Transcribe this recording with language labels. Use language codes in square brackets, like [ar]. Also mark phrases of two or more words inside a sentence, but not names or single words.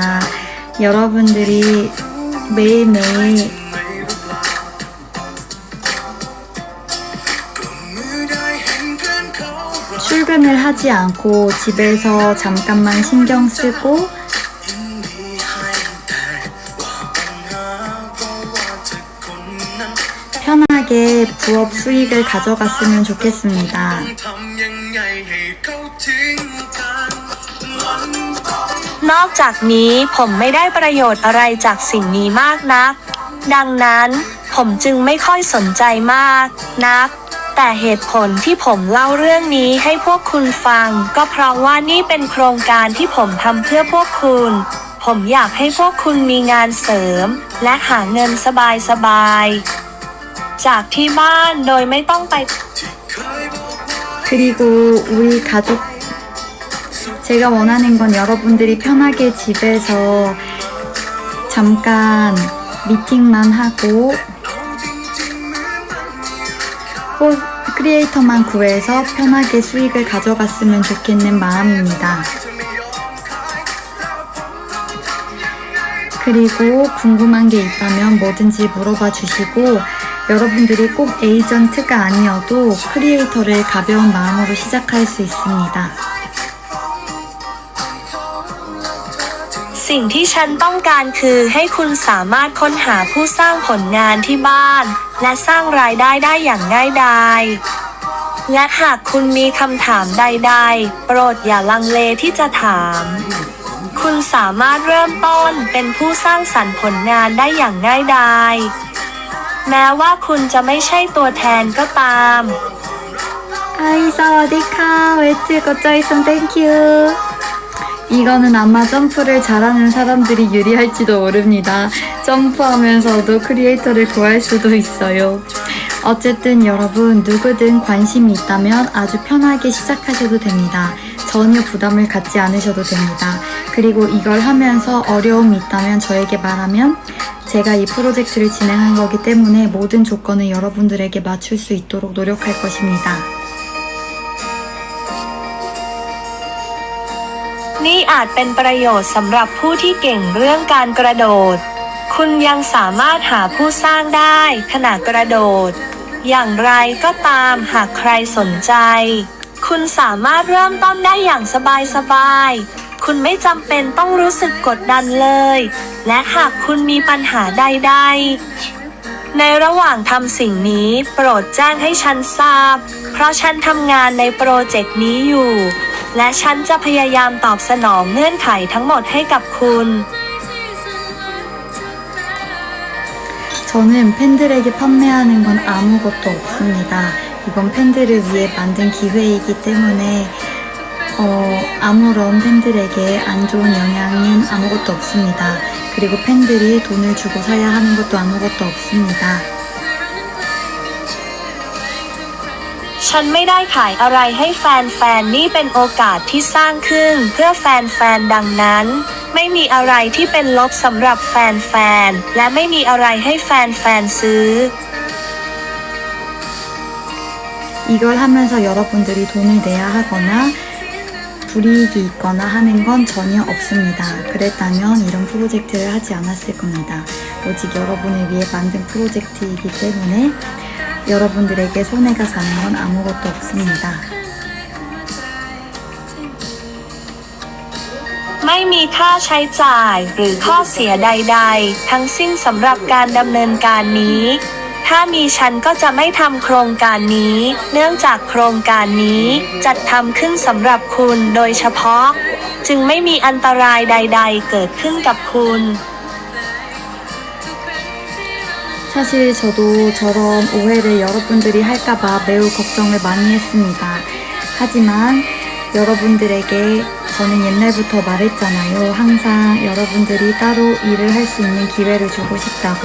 [ko] 여러분들이 매일매일 출근을 하지 않고 집에서 잠깐만 신경 쓰고 편하게 부업 수익을 가져갔으면 좋겠습니다. [th] นอกจากนี้ผมไม่ได้ประโยชน์อะไรจากสิ่งนี้มากนัก ดังนั้นผมจึงไม่ค่อยสนใจมากนัก แต่เหตุผลที่ผมเล่าเรื่องนี้ให้พวกคุณฟัง ก็เพราะว่านี่เป็นโครงการที่ผมทำเพื่อพวกคุณ ผมอยากให้พวกคุณมีงานเสริม และหาเงินสบายๆจากที่บ้านโดยไม่ต้องไป [ko] 그리고 우리 가족 제가 원하는 건 여러분들이 편하게 집에서 잠깐 미팅만 하고 크리에이터만 구해서 편하게 수익을 가져갔으면 좋겠는 마음입니다. 그리고 궁금한 게 있다면 뭐든지 물어봐 주시고 여러분들이 꼭 에이전트가 아니어도 크리에이터를 가벼운 마음으로 시작할 수 있습니다. [th] สิ่งที่ฉันต้องการคือให้คุณสามารถค้นหาผู้สร้างผลงานที่บ้าน และสร้างรายได้ได้อย่างง่ายดายและหากคุณมีคำถามใดๆโปรดอย่าลังเลที่จะถาม คุณสามารถเริ่มต้นเป็นผู้สร้างสรรค์ผลงานได้อย่างง่ายดายแม้ว่าคุณจะไม่ใช่ตัวแทนก็ตาม 아이 사와디카 웨트 거짜이송 땡큐 [ko] 이거는 아마 점프를 잘하는 사람들이 유리할지도 모릅니다. 점프하면서도 크리에이터를 구할 수도 있어요. 어쨌든 여러분 누구든 관심이 있다면 아주 편하게 시작하셔도 됩니다. 전혀 부담을 갖지 않으셔도 됩니다. 그리고 이걸 하면서 어려움이 있다면 저에게 말하면 제가 이 프로젝트를 진행한 거기 때문에 모든 조건을 여러분들에게 맞출 수 있도록 노력할 것입니다. [th] นี่อาจเป็นประโยชน์สำหรับผู้ที่เก่งเรื่องการกระโดด คุณยังสามารถหาผู้สร้างได้ขณะ กระโดด อย่างไรก็ตามหากใครสนใจ คุณสามารถเริ่มต้นได้อย่างสบายๆ คุณไม่จำเป็นต้องรู้สึกกดดันเลย และหากคุณมีปัญหาใดๆ ในระหว่างทำสิ่งนี้โปรดแจ้งให้ฉันทราบ เพราะฉันทำงานในโปรเจกต์นี้อยู่ และฉันจะพยายามตอบสนองเงื่อนไขทั้งหมดให้กับคุณ [ko] 저는 팬들에게 판매하는 건 아무것도 없습니다. 이건 팬들을 위해 만든 기회이기 때문에 아무런 팬들에게 안 좋은 영향은 아무것도 없습니다. 그리고 팬들이 돈을 주고 사야 하는 것도 아무것도 없습니다. [th] ฉันไม่ได้ขายอะไรให้แฟนๆ นี่เป็นโอกาสที่สร้างขึ้นเพื่อแฟนๆ ดังนั้นไม่มีอะไรที่เป็นลบสำหรับแฟนๆ และไม่มีอะไรให้แฟนๆ ซื้อ [ko] 이걸 하면서 여러분들이 돈을 내야 하거나 불이익이 있거나 하는 건 전혀 없습니다. 그랬다면 이런 프로젝트를 하지 않았을 겁니다. 오직 여러분을 위해 만든 프로젝트이기 때문에 여러분들에게 손해가 가는 건 아무것도 없습니다. [th] ไม่มีค่าใช้จ่ายหรือข้อเสียใดๆ ทั้งสิ้นสำหรับการดำเนินการนี้ ถ้ามีฉันก็จะไม่ทำโครงการนี้ เนื่องจากโครงการนี้จัดทำขึ้นสำหรับคุณโดยเฉพาะ จึงไม่มีอันตรายใดๆ เกิดขึ้นกับคุณ [ko] 사실 저도 저런 오해를 여러분들이 할까봐 매우 걱정을 많이 했습니다. 하지만 여러분들에게 저는 옛날부터 말했잖아요. 항상 여러분들이 따로 일을 할 수 있는 기회를 주고 싶다고.